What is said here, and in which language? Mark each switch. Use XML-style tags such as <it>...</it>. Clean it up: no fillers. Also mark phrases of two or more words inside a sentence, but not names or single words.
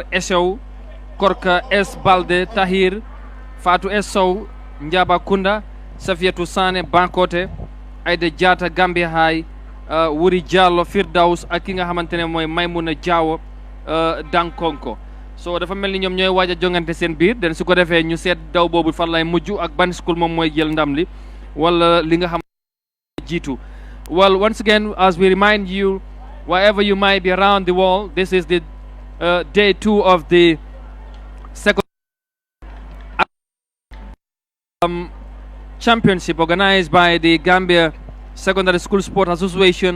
<wo>Esew Korka S Balde Tahir Fatou S Sow Njaba Kunda Safiatou Sané Bankote Aïda Diata Gambia High Wuri Diallo Firdaus ak ki nga xamante ne mooy Maymuna Diawo Dankonko so dafa mel ni ñoom ñooy waaj a jongante seen biir den su ko defee ñu seet daw boobu fan lay mujj ak ban school moom mooy jël ndam li wala li nga xam jiitu</wo> <en>well once again as we remind you wherever you might be around the world this is the day 2 of the second championship organized by the Gambia Secondary School Sport Association.</en>